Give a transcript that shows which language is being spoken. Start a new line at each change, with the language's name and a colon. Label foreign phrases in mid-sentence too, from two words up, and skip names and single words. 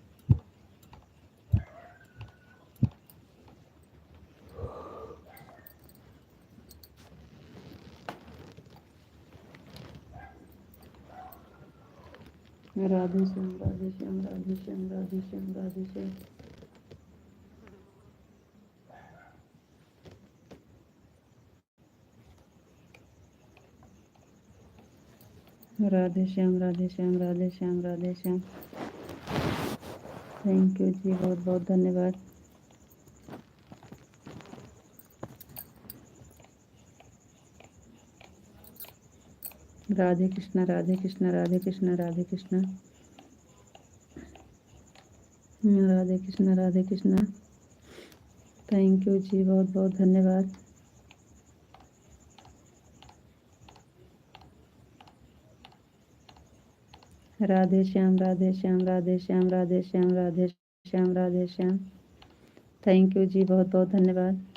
Hindi: राधे श्याम, राधे श्याम, राधे श्याम, राधे श्याम, राधे श्याम। राधे श्याम, राधे श्याम, राधे श्याम, राधे श्याम।
English: thank you
Hindi: जी, बहुत बहुत धन्यवाद। राधे कृष्णा, राधे कृष्णा, राधे कृष्णा, राधे कृष्णा, राधे कृष्णा, राधे कृष्णा।
English: thank you
Hindi: जी, बहुत बहुत धन्यवाद। राधे श्याम, राधे श्याम, राधे श्याम, राधे श्याम, राधे श्याम, राधे श्याम।
English: thank you
Hindi: जी, बहुत बहुत धन्यवाद।